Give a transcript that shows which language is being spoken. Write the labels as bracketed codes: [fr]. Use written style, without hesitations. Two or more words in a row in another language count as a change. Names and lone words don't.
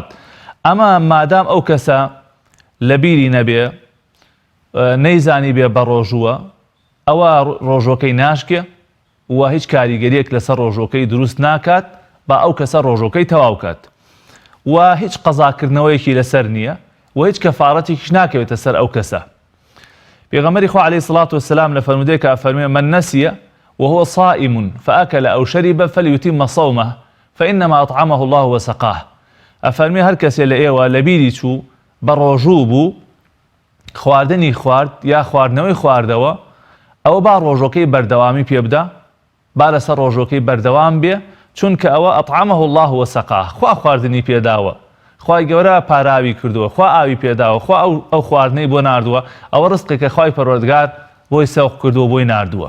[ckb] ئەمە مادام ئەو کەسە لە بیری نەبێ، نەیزانی بێ بە ڕۆژووە، ئەوە ڕۆژۆکەی ناشکێ و هیچ کاریگەریەک لەسەر ڕۆژۆکەی دروست ناکات با ئەو کەسە ڕۆژۆکەی تەواو کات و هیچ قەزاکردنەوەیەکی لەسەر نییە و هیچ کەفارەتێکیش ناکەوێتە سەر ئەو کەسە. پێغەمبەری خوا [ar] عەلەیهی سڵات وسەلام [ckb] لە فەرمودەیەکە فەرمووی: [ar] من نەسیە وهو صائم فأكل أو شرب فليتم صومه فإنما أطعمه الله وسقاه. [ckb] ئەفەرمووی هەر کەسێ لە ئێوە لە بیری چوو بە ڕۆژوو بوو، خواردنی خوارد یا خواردنەوەی خواردەوە، ئەوە با ڕۆژۆکەی بەردەوامی پێ بدە، با لەسەر ڕۆژۆکەی بەردەوام بێ، چونکە ئەوە [ar] ئەطعمه الله وسقاه، [ckb] خوا خواردنی پێداوە، خوای گەورە پاراوی کردووە، خوا ئاوی پێداوە، خوا ئەو خواردنەی بۆ ناردووە، ئەوە ڕزقێکە خوای پەروەردگار بۆی سەوق کردووە، بۆی ناردووە.